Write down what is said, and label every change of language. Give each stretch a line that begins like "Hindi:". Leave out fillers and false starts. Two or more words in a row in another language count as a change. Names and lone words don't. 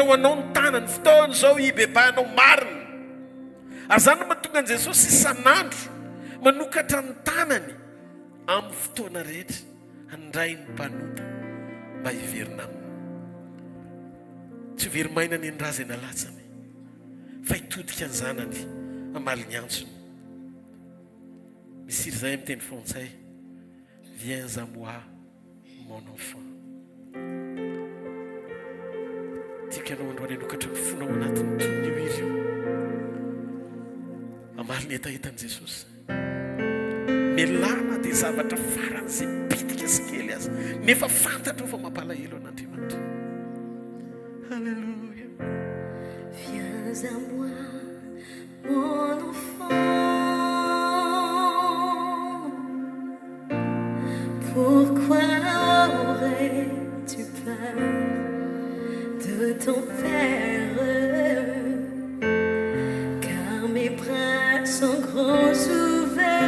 Malagasy: ho anao ny tanany fotoana zao ibebanao marina ary zany no mahatonga an'i Jesosy isan'andro manokatra ny tanany amin'ny fotoana rehetra handray ny mpanompo mba hiverina aminy tsy hoverimaina ny andraza eny alatsany fa hitodika ny zanany amaly ny antsony misiry zay amin'ny teny frantsay
French: viens à moi mon enfant
Malagasy: tika anao androany anokatra ny fonao anatiny ton'io izy io amaly ny etaetan'i Jesosy milana dia zavatra faran'izay bitika sy kely azy nefa fantatra fa mampalahelo an'Andriamanitra Alléluia
French: viens à moi mon enfant pourquoi aurais-tu peur de ton père car mes bras sont grands ouverts